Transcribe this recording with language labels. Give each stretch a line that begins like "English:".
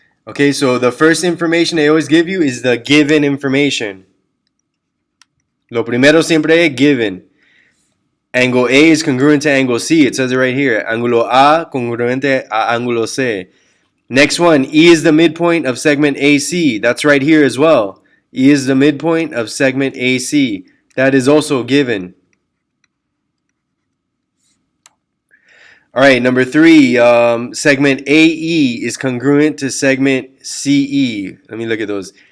English: Okay, so the first information they always give you is the given information.
Spanish: Lo primero siempre es given.
English: Angle A is congruent to angle C. It says it right here.
Spanish: Ángulo A congruente a ángulo C.
English: Next one, E is the midpoint of segment AC. That's right here as well. E is the midpoint of segment AC. That is also given. All right, number 3, segment AE is congruent to segment CE. Let me look at those.